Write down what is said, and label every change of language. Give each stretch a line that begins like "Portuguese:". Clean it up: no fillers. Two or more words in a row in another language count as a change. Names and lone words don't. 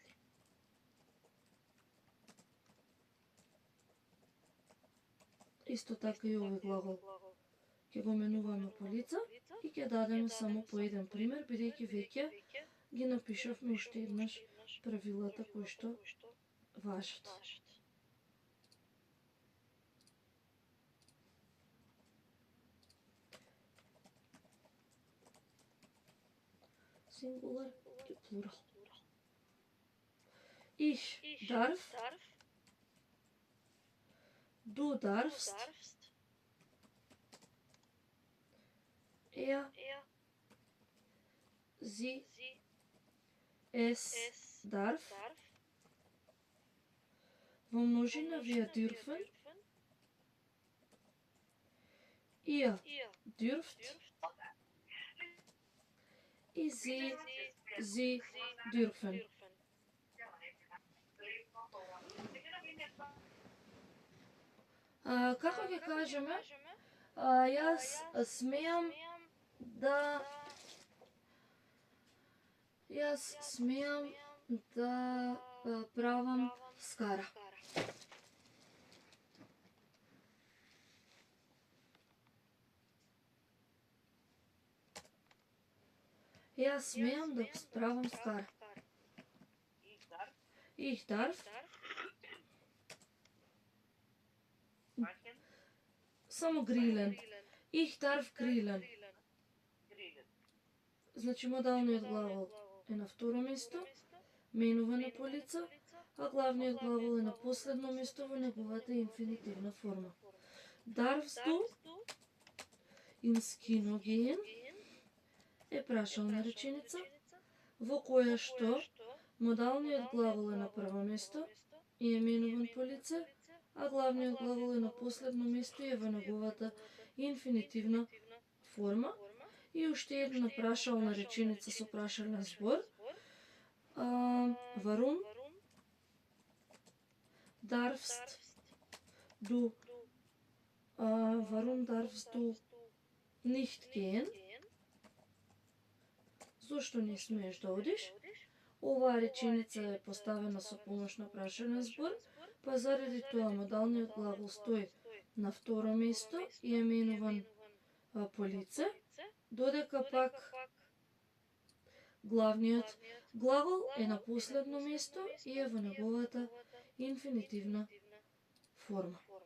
Macedonian: Исто така и овој глагол ќе го менуваме по лица и ќе дадеме само по еден пример, бидејќи веќе ги напишавме уште еднаш правилата кои што важат. Сингулар и плурал.
German: Ich darf, du darfst, er, sie, es darf.
Macedonian: Во множина
German: wir dürfen, ihr dürft и sie dürfen.
Macedonian: Како ќе кажеме, јас смеам да правам скара. Јас смеам да правам скара.
German: Ich darf.
Macedonian: Само грилен.
German: Ich darf грилен.
Macedonian: Значи модалниот глагол е на второ место, менуване по лица, а главниот глагол е на последно место во неговата инфинитивна форма.
German: Darfst du ins Kino gehen
Macedonian: е прашална реченица, во која што модалниот глагол е на прво место и е менуван по лице, а главниот глагол е на последно место и е во неговата инфинитивна форма. И уште една прашална реченица со прашален збор.
German: Warum darfst du nicht gehen?
Macedonian: Зошто не смееш да одиш? Оваа реченица е поставена со помош на прашален збор, па заради тоа модалниот глагол стои на второ место и е менуван по лице, додека пак главниот глагол е на последно место и е во неговата инфинитивна форма.